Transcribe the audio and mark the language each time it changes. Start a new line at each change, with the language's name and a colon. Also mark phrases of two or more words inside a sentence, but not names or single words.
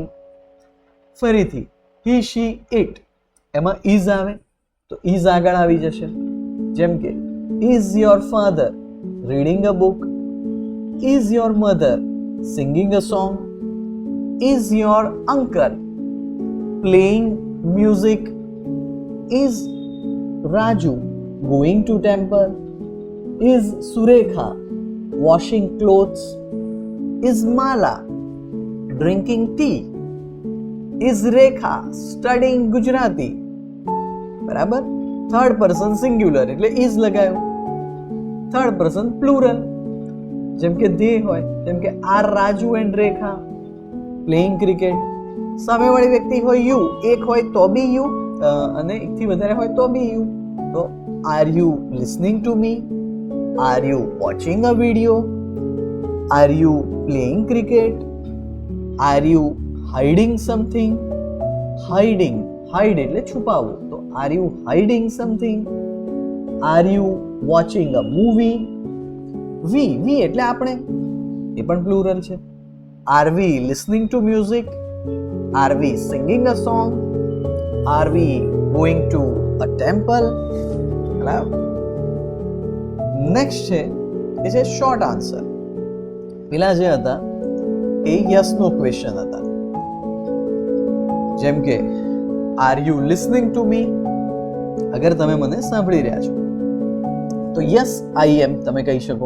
Gujarati: ફરીથી
English: he she it,
Gujarati: એમાં ઇઝ આવે તો ઇઝ આગળ આવી જશે. જેમ કે
English: is your father reading a book, is your mother singing a song, is your uncle playing music, is Raju going to temple, is Surekha washing clothes, is Mala drinking tea, is Rekha studying Gujarati.
Gujarati: બરાબર,
English: third person singular
Gujarati: એટલે ઇઝ લગાવ્યું.
English: third person plural
Gujarati: જેમ કે they હોય, જેમ કે
English: are Raju and Rekha playing cricket.
Gujarati: સામેવાળી વ્યક્તિ હોય યુ, એક હોય તો
English: be you
Gujarati: અને એકથી વધારે હોય તો
English: be you. તો are you listening to me, are you watching a video, are you playing cricket, are you hiding something. hiding, hide
Gujarati: એટલે છુપાવવું,
English: તો are you hiding something, are you watching a movie.
Gujarati: we એટલે આપણે, એ પણ પ્લુરલ છે.
English: are we listening to music, are we singing a song, are we going to a temple.
Gujarati: નેક્સ્ટ છે એ છે
English: short answer.
Gujarati: પેલા જે હતા એ
English: yes no question
Gujarati: હતા. જેમ કે
English: are you listening to me,
Gujarati: અગર તમે મને સાંભળી રહ્યા છો તો
English: yes I am
Gujarati: તમે કહી શકો.